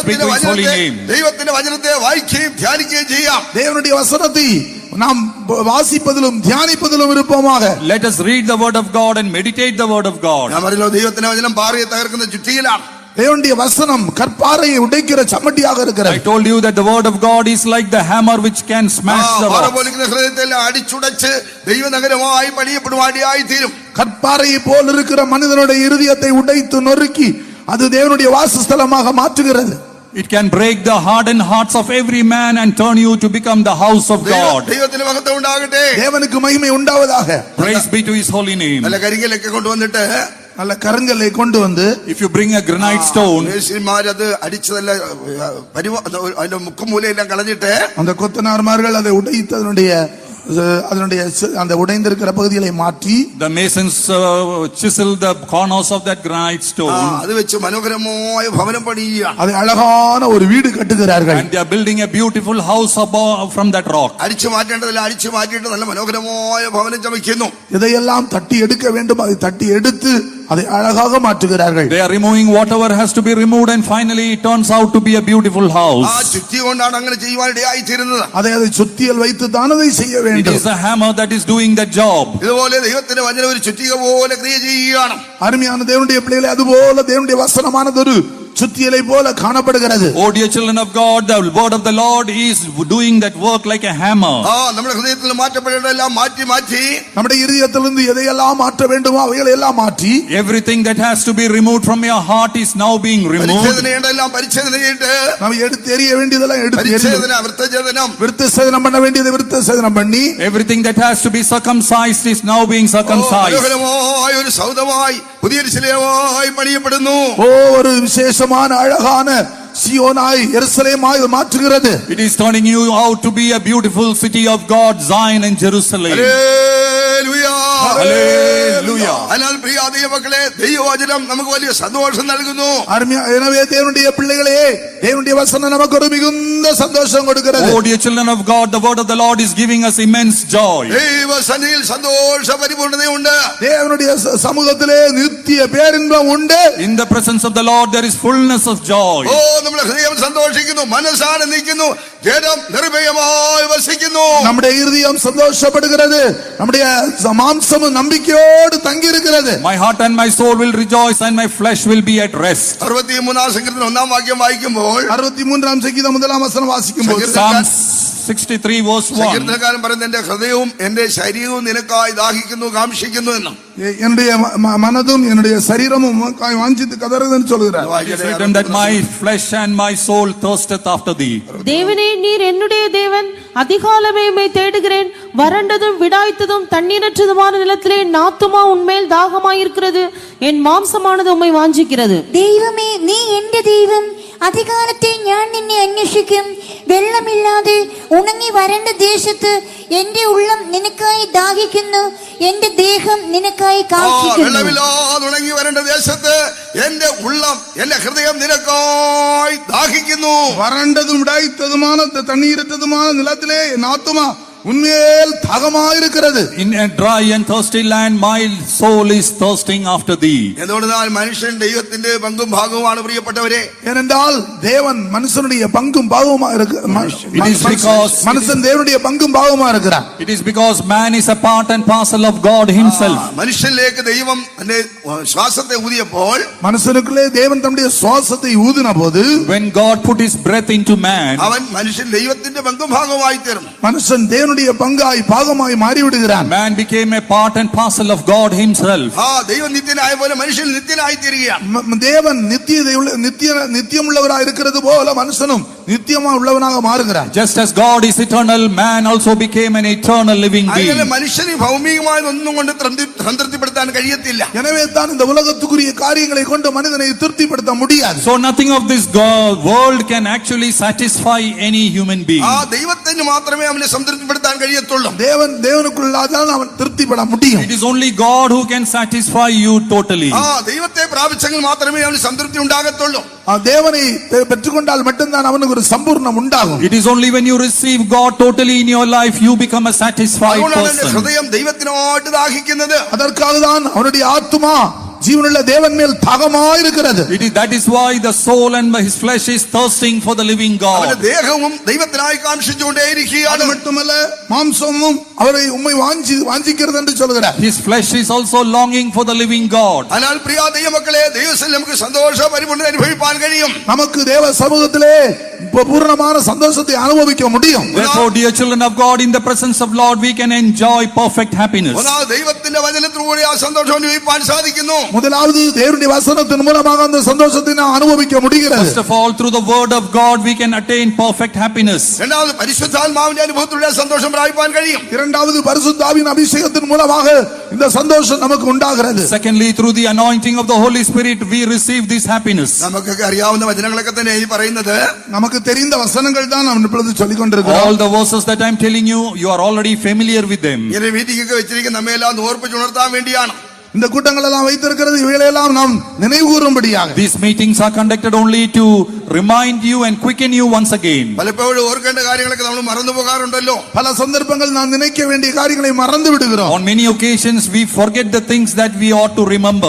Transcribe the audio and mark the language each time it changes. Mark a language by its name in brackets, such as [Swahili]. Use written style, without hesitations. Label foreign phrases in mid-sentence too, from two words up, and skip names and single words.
[Malayalam] ദൈവത്തിന്റെ വചനത്തെ വായിക്കുകയും ധ്യാനിക്കുകയും ചെയ്യാം. [Tamil] தேவனுடைய வசனத்தை நாம் வாசிப்பதிலும் தியானிப்பதிலும் இருப்போமாக. [English] Let us read the word of God and meditate the word of God. [Malayalam] ഞാൻ പറഞ്ഞല്ലോ, ദൈവത്തിന്റെ വചനം പാറയെ തകർക്കുന്ന ചുറ്റികയിലാണ്. [Tamil] தேவனுடைய வசனம் கற்பாறையை உடைக்கிற சம்மட்டியாக இருக்கிறது. [English] I told you that the word of God is like the hammer which can smash the rock. [Malayalam] ഹൃദയത്തെ അടിച്ചുടച്ച് ദൈവനഗരമായി പണിയപ്പെടുവാനിടയായി തീരും. [Tamil] கற்பாறையை போல் இருக்கிற மனிதனுடைய இருதயத்தை உடைத்து நொறுக்கி அது தேவனுடைய வாசஸ்தலமாக மாற்றுகிறது. [English] It can break the hardened hearts of every man and turn you to become the house of God. [Malayalam] ദൈവത്തിന് മഹത്വം ഉണ്ടാകട്ടെ. [Tamil] தேவனுக்கு மகிமை உண்டாவதாக. [English] Praise be to his holy name. [Malayalam] നല്ല കരിങ്കലൊക്കെ കൊണ്ടുവന്നിട്ട് [Tamil] நல்ல கருங்கல்லை கொண்டு வந்து [English] if you bring a granite stone, [Malayalam] മേശന്മാരത് അടിച്ചതല്ല, അതിന്റെ മുക്കുമൂലയെല്ലാം കളഞ്ഞിട്ട് [Tamil] அந்த கொத்தனார்மார்கள் அதை உடைத்து அதனுடைய அந்த உடைந்திருக்கிற பகுதிகளை மாற்றி [English] the masons chisel the corners of that granite stone. [Malayalam] അത് വെച്ച് മനോഹരമായ ഭവനം പണിയുകയാണ്. [Tamil] அதை அழகான ஒரு வீடு கட்டுகிறார்கள். [English] And they are building a beautiful house above from that rock. [Malayalam] അടിച്ചു മാറ്റേണ്ടതെല്ലാം അടിച്ചു മാറ്റിയിട്ട് നല്ല മനോഹരമായ ഭവനം ചമയ്ക്കുന്നു. [Tamil] இதையெல்லாம் தட்டி எடுக்க வேண்டும், அதை தட்டி எடுத்து அதை அழகாக மாற்றுகிறார்கள். [English] They are removing whatever has to be removed and finally it turns out to be a beautiful house. [Malayalam] ചുറ്റി കൊണ്ടാണ് അങ്ങനെ ചെയ്യുവാനിടയായി തീരുന്നത്. [Tamil] அதை சுத்தியல் வைத்து தான் அதை செய்ய வேண்டும். [English] It is a hammer that is doing that job. [Malayalam] ഇതുപോലെ ദൈവത്തിന്റെ വചനം ഒരു ചുറ്റിക പോലെ ക്രിയ ചെയ്യുകയാണ്. [Tamil] அருமையான தேவனுடைய பிள்ளைகளே, அதுபோல தேவனுடைய வசனமானது ஒரு சுத்தியலை போல காணப்படுகிறது. [English] Oh dear children of God, the word of the Lord is doing that work like a hammer. [Malayalam] നമ്മുടെ ഹൃദയത്തിൽ മാറ്റപ്പെടേണ്ടതെല്ലാം മാറ്റി മാറ്റി [Tamil] நம்முடைய இதயத்திலிருந்து எதையெல்லாம் மாற்ற வேண்டுமோ அவைகளை எல்லாம் மாற்றி [English] everything that has to be removed from your heart is now being removed. [Malayalam] പരിച്ഛേദന ചെയ്തിട്ട് [Tamil] நாம் எடுத்து எறிய வேண்டியதெல்லாம் எடுத்து [Malayalam] പരിച്ഛേദന വൃത്തഛേദനം [Tamil] விருத்தசேதனம் பண்ண வேண்டியதை விருத்தசேதனம் பண்ணி [English] everything that has to be circumcised is now being circumcised. [Malayalam] മനോഹരമായ ഒരു സൗധമായി പുതിയൊരു ശിലയായി പണിയപ്പെടുന്നു. [Tamil] ஒரு விசேஷமான அழகான சியோனாய் எருசலேமாய் மாற்றுகிறது. [English] It is turning you out to be a beautiful city of God, Zion and Jerusalem. [Malayalam] ഹല്ലേലൂയ. [English] Hallelujah. [Malayalam] അതിനാൽ പ്രിയ ദൈവമക്കളെ, ദൈവവചനം നമുക്ക് വലിയ സന്തോഷം നൽകുന്നു. [Tamil] எனவே தேவனுடைய பிள்ளைகளே, தேவனுடைய வசனம் நமக்கு ஒரு மிகுந்த சந்தோஷம் கொடுக்கிறது. [English] Oh dear children of God, the word of the Lord is giving us immense joy. [Malayalam] ദൈവസന്നിധിയിൽ സന്തോഷ പരിപൂർണതയുണ്ട്. [Tamil] தேவனுடைய சமூகத்திலே நித்திய பேரின்பம் உண்டு. [English] In the presence of the Lord there is fullness of joy. [Malayalam] ഓ, നമ്മുടെ ഹൃദയം സന്തോഷിക്കുന്നു, മനസ്സാനന്ദിക്കുന്നു, ജഡം നിർഭയമായി വസിക്കുന്നു. [Tamil] நம்முடைய இருதயம் சந்தோஷப்படுகிறது, நம்முடைய மாம்சமும் நம்பிக்கையோடு தங்கி இருக்கிறது. [English] My heart and my soul will rejoice and my flesh will be at rest. [Malayalam] 63 സങ്കീർത്തനം 1 വാക്യം വായിക്കുമ്പോൾ 63 സങ്കീർത്തനം 1 വചനം വാസിക്കുമ്പോൾ [English] Psalm 63 verse 1. [Malayalam] സങ്കീർത്തനക്കാരൻ പറയുന്നത്, എന്റെ ഹൃദയവും എന്റെ ശരീരവും നിനക്കായി ദാഹിക്കുന്നു, കാംക്ഷിക്കുന്നു എന്ന്. [Tamil] என்னுடைய மனதும் என்னுடைய சரீரமும் உமக்காய் வாஞ்சித்து கதறுதுன்னு சொல்கிறார். [English] It is written that my flesh and my soul thirsteth after thee. [Tamil] தேவனே, நீர் என்னுடைய தேவன், அதிகாலமே உம்மை தேடுகிறேன். வறண்டதும் விடாய்த்ததும் தண்ணீரற்றதுமான நிலத்திலே என் ஆத்துமா உன்மேல் தாகமாயிருக்கிறது, என் மாம்சமானது உம்மை வாஞ்சிக்கிறது. [Malayalam] ദൈവമേ, നീ എന്റെ ദൈവം, അധികാലത്തെ ഞാൻ നിന്നെ അന്വേഷിക്കും. വെള്ളമില്ലാതെ ഉണങ്ങി വരണ്ട ദേശത്ത് എന്റെ ഉള്ളം നിനക്കായി ദാഹിക്കുന്നു, എന്റെ ദേഹം നിനക്കായി കാക്ഷിക്കുന്നു. വെള്ളമില്ലാതെ ഉണങ്ങി വരേണ്ട ദേശത്ത് എന്റെ ഉള്ളം, എന്റെ ഹൃദയം നിനക്കായി ദാഹിക്കുന്നു. [Tamil] வறண்டதும் விடாய்த்ததுமான தண்ணீரற்றதுமான நிலத்திலே என் ஆத்துமா உன்மேல் தாகமாயிருக்கிறது. [English] In a dry and thirsty land my soul is thirsting after thee. [Malayalam] എന്തുകൊണ്ടെന്നാൽ മനുഷ്യൻ ദൈവത്തിന്റെ പങ്കും ഭാഗവുമാണ് പ്രിയപ്പെട്ടവരെ. [Tamil] ஏனென்றால் தேவன் மனுஷனுடைய பங்கும் பாகமா மனுஷன் தேவனுடைய பங்கும் பாகமா இருக்கிறார். [English] It is because man is a part and parcel of God himself. [Malayalam] മനുഷ്യനിലേക്ക് ദൈവം തന്റെ ശ്വാസത്തെ ഊതിയപ്പോൾ, [Tamil] மனுஷனுக்குள்ளே தேவன் தம்முடைய சுவாசத்தை ஊதின போது, [English] when God put his breath into man, [Malayalam] അവൻ മനുഷ്യൻ ദൈവത്തിന്റെ പങ്കും ഭാഗമായി തീർന്നു. [Tamil] மனுஷன் தேவனுடைய பங்காய் பாகமாய் மாறி விடுகிறான். [English] man became a part and parcel of God himself. [Malayalam] ദൈവം നിത്യനായ പോലെ മനുഷ്യൻ നിത്യനായി തീരുകയാണ്. [Tamil] தேவன் நித்தியம் உள்ளவராய் இருக்கிறது போல மனுஷனும் நித்தியமா உள்ளவனாக மாறுகிறான். [English] Just as God is eternal, man also became an eternal living being. [Malayalam] അങ്ങനെ മനുഷ്യന് ഭൗമികമായ ഒന്നും കൊണ്ട് സംതൃപ്തിപ്പെടുത്താൻ കഴിയത്തില്ല. [Tamil] எனவே தான் இந்த உலகத்துக்குரிய காரியங்களை கொண்டு மனிதனை திருப்திப்படுத்த முடியாது. [English] So nothing of this world can actually satisfy any human being. [Malayalam] ദൈവത്തിന് മാത്രമേ അവനെ സംതൃപ്തിപ്പെടുത്താൻ കഴിയത്തുള്ളൂ. [Tamil] தேவனுக்குள்ளாதான் அவன் திருப்திப்பட முடியும். [English] It is only God who can satisfy you totally. [Malayalam] ദൈവത്തെ പ്രാപിച്ചെങ്കിൽ മാത്രമേ അവന് സംതൃപ്തി ഉണ്ടാകത്തുള്ളൂ. [Tamil] தேவனை பெற்றுக்கொண்டால் மட்டும்தான் அவனுக்கு ஒரு சம்பூர்ணம் உண்டாகும். [English] It is only when you receive God totally in your life you become a satisfied person. [Malayalam] ഹൃദയം ദൈവത്തിനോട് ദാഹിക്കുന്നത്. [Tamil] அதற்காக தான் அவனுடைய ஆத்துமா ஜீவனுள்ள தேவன் மேல் தாகமாயிருக்கிறது. [English] That is why the soul and his flesh is thirsting for the living God. [Malayalam] അവന്റെ ദേഹവും ദൈവത്തിനായി കാംക്ഷിച്ചുകൊണ്ടേയിരിക്കുകയാണ്. [Tamil] அது மட்டுமல்ல, மாம்சமும் அவரை உம்மை வாஞ்சிக்கிறது என்று சொல்கிறார். [English] His flesh is also longing for the living God. [Malayalam] അതിനാൽ പ്രിയ ദൈവമക്കളെ, ദൈവത്തിൽ നമുക്ക് സന്തോഷ പരിപൂർണ്ണത അനുഭവിക്കാൻ കഴിയും. [Tamil] நமக்கு தேவ சமூகத்திலே பூரணமான சந்தோஷத்தை அனுபவிக்க முடியும். [English] Therefore, dear children of God, in the presence of Lord we can enjoy perfect happiness. [Malayalam] ദൈവത്തിന്റെ വചനത്തിലൂടെ ആ സന്തോഷം അനുഭവിക്കാൻ സാധിക്കുന്നു. [Tamil] முதலாவது தேவனுடைய வசனத்தின் மூலமாக அந்த சந்தோஷத்தை நாம் அனுபவிக்க முடிகிறது. [English] First of all, through the word of God we can attain perfect happiness. [Malayalam] രണ്ടാമത് പരിശുദ്ധാത്മാവിന്റെ അനുഭവത്തിലൂടെ സന്തോഷം പ്രാപിക്കാൻ കഴിയും. [Tamil] இரண்டாவது பரிசுத்தாவின் அபிஷேகத்தின் மூலமாக இந்த சந்தோஷம் நமக்கு உண்டாகிறது. [English] Secondly, through the anointing of the Holy Spirit we receive this happiness. [Malayalam] നമുക്കൊക്കെ അറിയാവുന്ന വചനങ്ങളൊക്കെ തന്നെ ഈ പറയുന്നത്. [Tamil] நமக்கு தெரிந்த வசனங்கள் தான் நாம் இப்பொழுது சொல்லிக் கொண்டிருக்கிறோம். [English] All the verses that I am telling you, you are already familiar with them. [Malayalam] ഇങ്ങനെ മീറ്റിംഗൊക്കെ വെച്ചിരിക്കുന്ന നമ്മയെല്ലാം ഓർപ്പിച്ചുണർത്താൻ വേണ്ടിയാണ്. [Tamil] இந்த கூட்டங்கள் எல்லாம் வைத்திருக்கிறது இவைகளெல்லாம் நாம் நினைவு கூறும்படியாக. [English] These meetings are conducted only to remind you and quicken you once again. [Malayalam] പലപ്പോഴും ഓർക്കേണ്ട കാര്യങ്ങളൊക്കെ നമ്മൾ മറന്നു പോകാറുണ്ടല്ലോ. [Tamil] பல சந்தர்ப்பங்கள் நாம் நினைக்க வேண்டிய காரியங்களை மறந்து விடுகிறோம். [English] On many occasions we forget the things that we ought to remember.